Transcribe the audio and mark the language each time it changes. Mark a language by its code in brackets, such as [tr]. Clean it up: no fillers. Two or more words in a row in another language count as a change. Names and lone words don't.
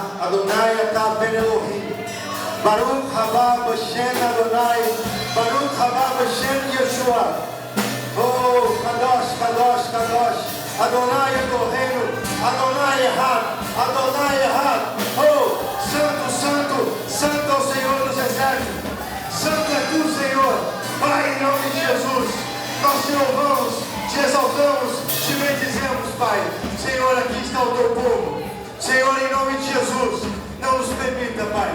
[he] אדוני אתה בן אלוהים. ברוך הבא בשם אדוני ברוך הבא בשם ישוע. Oh, קדוש קדוש קדוש. אדוני אלוהינו אדוני אחד. אדוני אחד. [pt] Oh, Santo, Santo, Santo é o Senhor dos Exércitos. Santo é tu, Senhor. Pai, em nome de Jesus, nós te louvamos, te exaltamos, te bendizemos, Pai. Senhor, aqui está o teu povo. Senhor, em nome de Jesus, não nos permita, Pai.